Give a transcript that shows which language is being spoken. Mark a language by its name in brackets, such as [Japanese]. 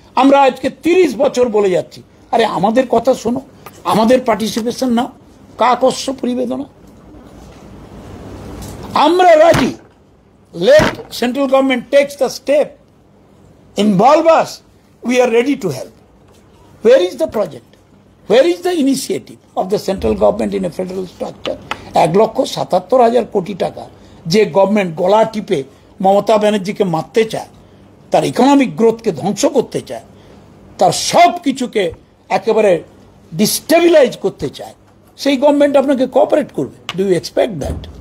[Bangla] আমরা আজকে 30 বছর বলে যাচ্ছি, আরে আমাদের কথা শোনো, আমাদের পার্টিসিপেশন নাও, কাকস্য পরিবেদনা। আমরা রাজি, [English] Let central government takes the step, involve us, we are ready to help. Where is the project? Where is the initiative of the central government in a federal structure? [Bangla] 1,77,000 কোটি টাকা যে গভর্নমেন্ট গলা টিপে মমতা ব্যানার্জিকে মারতে চায়, তার ইকোনমিক গ্রোথকে ধ্বংস করতে চায়, তার সব কিছুকে একেবারে ডিস্টেবিলাইজ করতে চায়, সেই গভর্নমেন্ট আপনাকে কোঅপারেট করবে? [English] Do you expect that?